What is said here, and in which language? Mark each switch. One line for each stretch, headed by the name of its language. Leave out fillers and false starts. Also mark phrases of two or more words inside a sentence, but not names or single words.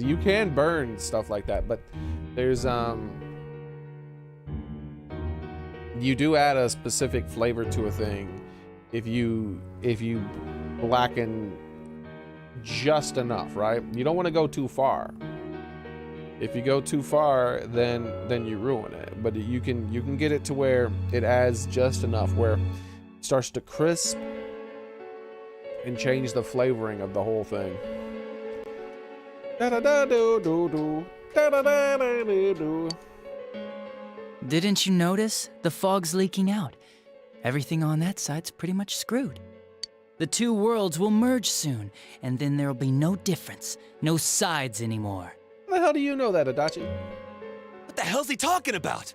English: You can burn stuff like that, but there's you do add a specific flavor to a thing if you blacken just enough, right? You don't want to go too far. If you go too far, then you ruin it. But you can get it to where it adds just enough where it starts to crisp and change the flavoring of the whole thing. Da da da do do do. Da da da da do do. Didn't you notice? The fog's leaking out. Everything on that side's pretty much screwed. The two worlds will merge soon, and then there'll be no difference, no sides anymore. How the hell do you know that, Adachi? What the hell's he talking about?